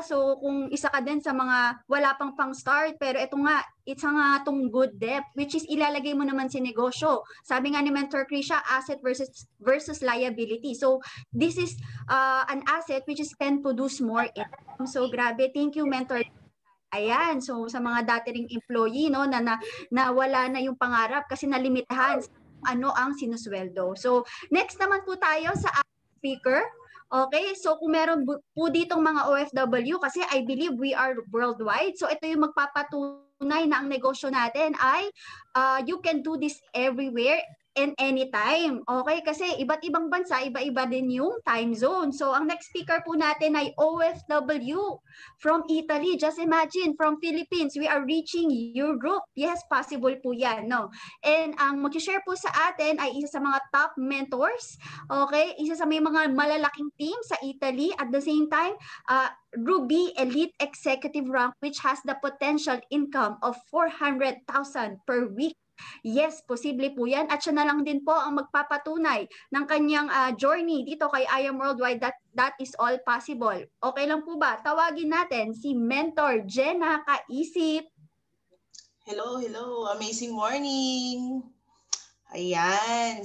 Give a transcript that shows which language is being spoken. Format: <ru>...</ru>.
<tl>So kung isa ka din sa mga wala pang start, pero ito nga, it's nga itong good debt, which is ilalagay mo naman sa negosyo. Sabi nga ni Mentor Krisha, asset versus liability.</tl> <en>So this is an asset which is can produce more income. So grabe, thank you Mentor.</en> <tl>Ayan, so sa mga dati ring employee, no, na wala na yung pangarap kasi nalimitahan ano ang sinusweldo. So next naman po tayo sa speaker. Okay, so kung meron po ditong mga OFW, kasi</tl> <en>I believe we are worldwide,</en> <tl>so ito yung magpapatunay na ang negosyo natin ay</tl> <en>you can do this everywhere and anytime.</en> <tl>Okay, kasi iba't ibang bansa, iba-iba din yung time zone. So ang next speaker po natin ay OFW from Italy.</tl> <en>Just imagine, from Philippines, we are reaching Europe.</en> <tl>Yes, possible po yan, no? And ang mag-share po sa atin ay isa sa mga top mentors. Okay, isa sa may mga malalaking team sa Italy.</tl> <en>At the same time, Ruby Elite Executive Rank, which has the potential income of 400,000 per week.</en> <tl>Yes, posible po yan. At siya na lang din po ang magpapatunay ng kanyang journey dito kay IM Worldwide</tl> <en>that is all possible.</en> <tl>Okay lang po ba? Tawagin natin si Mentor Jenna Kaisip.</tl> <en>Hello. Amazing morning.</en> <tl>Ayan.</tl>